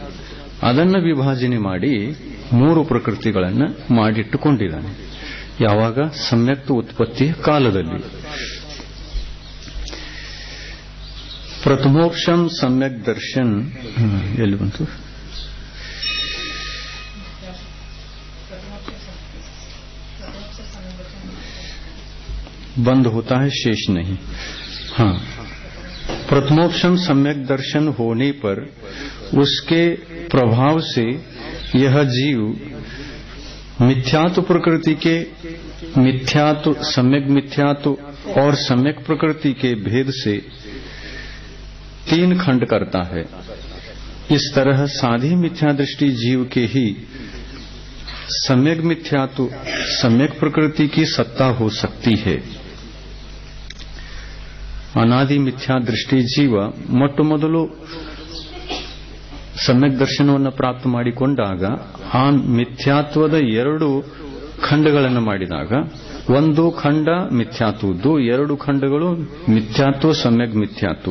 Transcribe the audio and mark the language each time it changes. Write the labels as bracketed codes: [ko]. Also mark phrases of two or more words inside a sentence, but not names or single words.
[kn] ಅದನ್ನು ವಿಭಾಜನೆ ಮಾಡಿ ಮೂರು ಪ್ರಕೃತಿಗಳನ್ನು ಮಾಡಿಟ್ಟುಕೊಂಡಿದ್ದಾನೆ. ಯಾವಾಗ? ಸಮ್ಯಕ್ತ ಉತ್ಪತ್ತಿಯ ಕಾಲದಲ್ಲಿ. ಪ್ರಥಮೋಕ್ಷಂ ಸಮ್ಯಕ್ ದರ್ಶನ್ ಎಲ್ಲಿ ಬಂತು? [hi] बंद होता है, शेष नहीं. हाँ, प्रथमोपशम सम्यक दर्शन होने पर उसके प्रभाव से यह जीव मिथ्यात्व प्रकृति के मिथ्यात्व, सम्यक मिथ्यात्व और सम्यक प्रकृति के भेद से तीन खंड करता है. इस तरह साधी मिथ्या दृष्टि जीव के ही सम्यक मिथ्यात्व, सम्यक प्रकृति की सत्ता हो सकती है. [kn] ಅನಾದಿ ಮಿಥ್ಯಾ ದೃಷ್ಟಿ ಜೀವ ಮೊಟ್ಟ ಮೊದಲು ಸಮ್ಯಕ್ ದರ್ಶನವನ್ನು ಪ್ರಾಪ್ತ ಮಾಡಿಕೊಂಡಾಗ ಆ ಮಿಥ್ಯಾತ್ವದ ಎರಡು ಖಂಡಗಳನ್ನು ಮಾಡಿದಾಗ, ಒಂದು ಖಂಡ ಮಿಥ್ಯಾತ್ವದ್ದು, ಎರಡು ಖಂಡಗಳು ಮಿಥ್ಯಾತ್ವ ಸಮ್ಯಕ್ ಮಿಥ್ಯಾತ್ವ.